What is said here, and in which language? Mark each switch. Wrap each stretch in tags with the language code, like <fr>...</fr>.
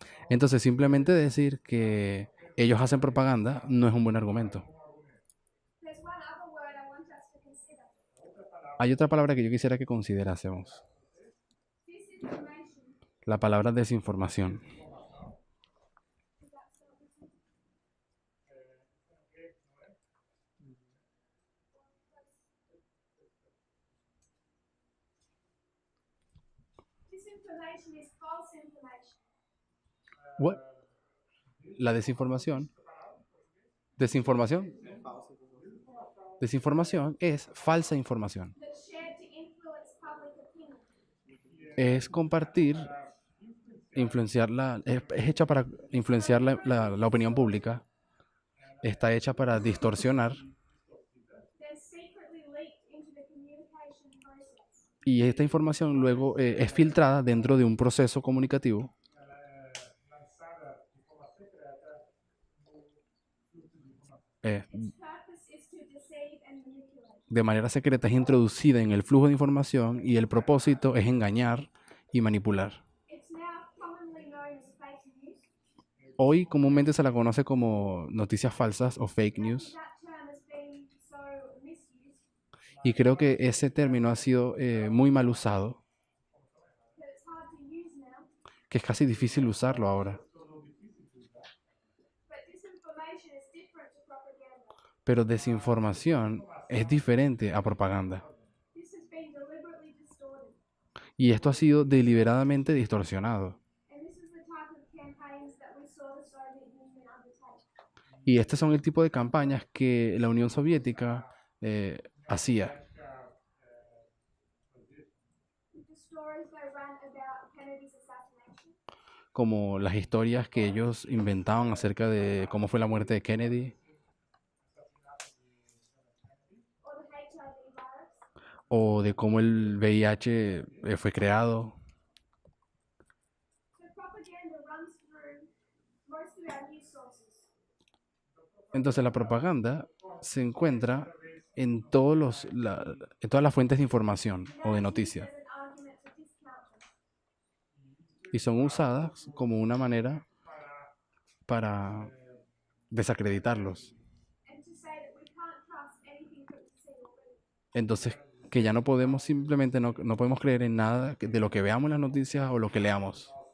<es>Entonces simplemente decir que ellos hacen propaganda no es un buen argumento.</es> <en>There's one other word I want us to consider.</en> <es>Hay otra palabra que yo quisiera que considerásemos,</es> <en>Disinformation.</en> <es>la palabra desinformación.</es> <en>Does that start with you? Disinformation is false information. What?</en> <es>La desinformación. Desinformación. Desinformación es falsa información.</es> <en>That's shared to influence public opinion.</en> <es>Es compartir, es hecha para influenciar la opinión pública. Está hecha para distorsionar</es> <en>Then secretly leaked into the communication process.</en> <es>y esta información luego es filtrada dentro de un proceso comunicativo</es> <en>Its purpose is to deceive and manipulate.</en> <es>de manera secreta, es introducida en el flujo de información y el propósito es engañar y manipular.</es> <en>It's now commonly known as fake news.</en> <es>Hoy comúnmente se la conoce como noticias falsas o fake news</es> <en>That term has been so misused</en> <es>y creo que ese término ha sido muy mal usado,</es> <en>that it's hard to use now.</en> <es>que es casi difícil usarlo ahora.</es> <en>But disinformation is different to propaganda.</en> <es>Pero desinformación es diferente a propaganda.</es> <en>This has been deliberately distorted.</en> <es>Y esto ha sido deliberadamente distorsionado.</es> <en>And this is the type of campaigns that we saw the Soviet Union undertake.</en> <es>Y estos son el tipo de campañas que la Unión Soviética hacía.</es> <en>With the stories they ran about Kennedy's assassination,</en> <es>Como las historias que ellos inventaban acerca de cómo fue la muerte de Kennedy</es> <en>or the HIV virus,</en> <es>o de cómo el VIH fue creado.</es> <en>so propaganda runs through most of our news sources.</en> <es>Entonces la propaganda se encuentra en todas las fuentes de información o de noticias</es> <en>There's an argument to discount them.</en> <es>y son usadas como una manera para desacreditarlos.</es> <en>And to say that we can't trust anything that we see or read.</en> <es>Entonces que ya no podemos simplemente no podemos creer en nada de lo que veamos en las noticias o lo que leamos.</es>